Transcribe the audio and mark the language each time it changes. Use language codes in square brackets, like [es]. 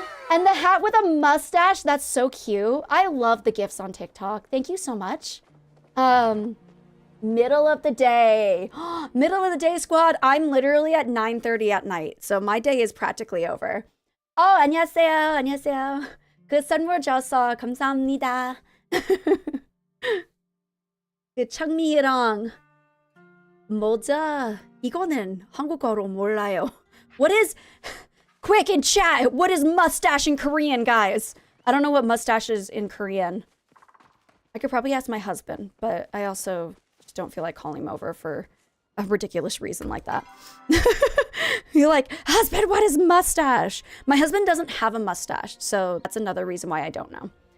[en] And the hat with a mustache, that's so cute. I love the gifts on TikTok. Thank you so much. Middle of the day. Middle of the day, squad. I'm literally at 9:30 at night, so my day is practically over. [ko] Oh, 안녕하세요. 안녕하세요. 그 선물 줘서 감사합니다. 그 청미랑 모자 이거는 한국어로 몰라요. [en] What is... Quick in chat, what is mustache in Korean, guys? I don't know what mustache is in Korean. I could probably ask my husband, but I also just don't feel like calling him over for a ridiculous reason like that. You're like, husband, what is mustache? My husband doesn't have a mustache, so that's another reason why I don't know.